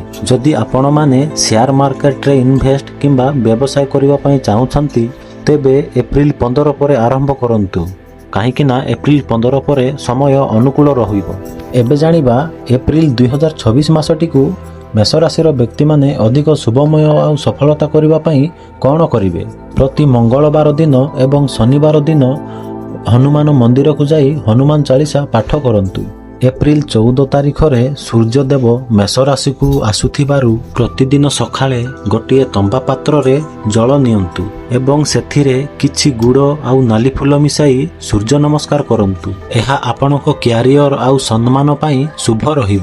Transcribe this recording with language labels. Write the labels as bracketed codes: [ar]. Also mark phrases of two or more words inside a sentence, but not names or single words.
[or] ଯଦି ଆପଣ ମାନେ [en] share market [or] ରେ ଇନଭେଷ୍ଟ କିମ୍ବା ବ୍ୟବସାୟ କରିବା ପାଇଁ ଚାହୁଁଛନ୍ତି ତେବେ ଏପ୍ରିଲ 15 ପରେ ଆରମ୍ଭ କରନ୍ତୁ, କାହିଁକି ନା ଏପ୍ରିଲ 15 ପରେ ସମୟ ଅନୁକୂଳ ରହିବ। ଏବେ ଜାଣିବା ଏପ୍ରିଲ 2026 ମାସଟି କୁ ମେଷ ରାଶି ବ୍ୟକ୍ତି ମାନେ ଅଧିକ ଶୁଭମୟ ଓ ସଫଳତା କରିବା ପାଇଁ କଣ କରିବେ। ପ୍ରତି ମଙ୍ଗଳବାର ଦିନ ଏବଂ ଶନିବାର ଦିନ ହନୁମାନ ମନ୍ଦିର କୁ ଯାଇ ହନୁମାନ ଚାଳିଶା ପାଠ କରନ୍ତୁ। ଏପ୍ରିଲ 14 ତାରିଖରେ ସୂର୍ଯ୍ୟଦେବ ମେଷ ରାଶିକୁ ଆସୁଥିବାରୁ ପ୍ରତିଦିନ ସକାଳେ ଗୋଟିଏ ତମ୍ବା ପାତ୍ରରେ ଜଳ ନିଅନ୍ତୁ ଏବଂ ସେଥିରେ କିଛି ଗୁଡ଼ ଆଉ ନାଲି ଫୁଲ ମିଶାଇ ସୂର୍ଯ୍ୟ ନମସ୍କାର କରନ୍ତୁ। ଏହା ଆପଣଙ୍କ କ୍ୟାରିୟର ଆଉ ସମ୍ମାନ ପାଇଁ ଶୁଭ ରହିବ।